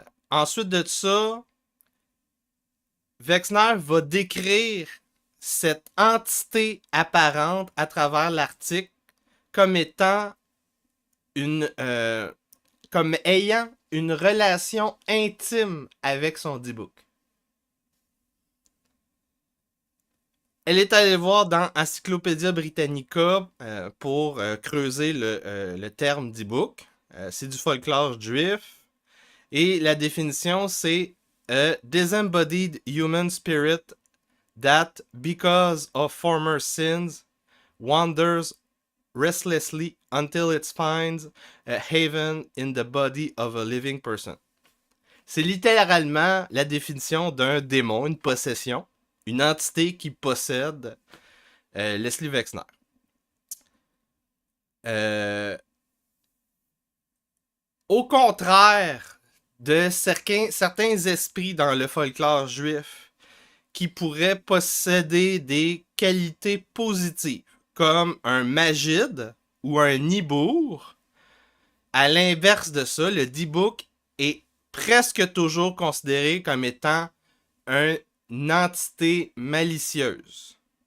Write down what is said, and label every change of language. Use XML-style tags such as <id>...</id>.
<fr>Ensuite de ça, Wexner va décrire cette entité apparente à travers l'article comme étant comme ayant une relation intime avec son D-Book. Elle est allée voir dans Encyclopædia Britannica pour creuser le terme D-Book. C'est du folklore juif. Et la définition, c'est</fr> <en>a disembodied human spirit that, because of former sins, wanders restlessly until it finds a haven in the body of a living person.</en> <fr>C'est littéralement la définition d'un démon, une possession. Une entité qui possède Leslie Wexner. Au contraire de certains esprits dans le folklore juif qui pourraient posséder des qualités positives, comme un magide ou un nibour, à l'inverse de ça, le D-Book est presque toujours considéré comme étant une entité malicieuse.</fr>